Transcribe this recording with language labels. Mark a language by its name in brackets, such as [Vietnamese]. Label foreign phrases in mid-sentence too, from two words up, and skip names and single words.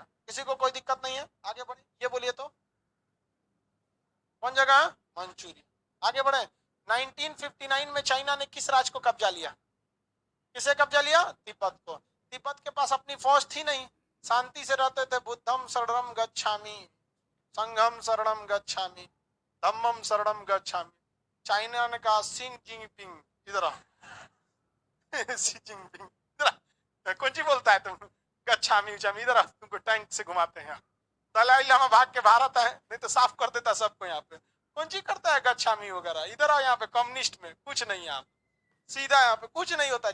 [Hindi] किसी को कोई दिक्कत नहीं है? आगे बढ़े, ये बोलिए तो कौन जगह है? मंचूरिया। आगे बढ़े। 1959 में चाइना ने किस राज्य को कब्जा लिया? किसे कब्जा लिया? तिब्बत को। तिब्बत के पास अपनी फौज थी नहीं, शांति से रहते थे। [Pali] बुद्धम शरणम गच्छामि, संघम शरणम गच्छामि, धम्मम शरणम गच्छामि। [Hindi] चाइना ने कहा सी जिनपिंग इधर आ। सी जिनपिंग इधर आ। कौन सी बोलता है तुम? गच्छामि उच्छामि, इधर आ, तुमको टैंक से घुमाते हैं। दलाई लामा भाग के भारत है, नहीं तो साफ कर देता सबको यहाँ पे। कौन सी करता है गच्छामी वगैरह? इधर आओ यहाँ पे, कम्युनिस्ट में कुछ नहीं, यहाँ सीधा यहाँ पे कुछ नहीं होता है।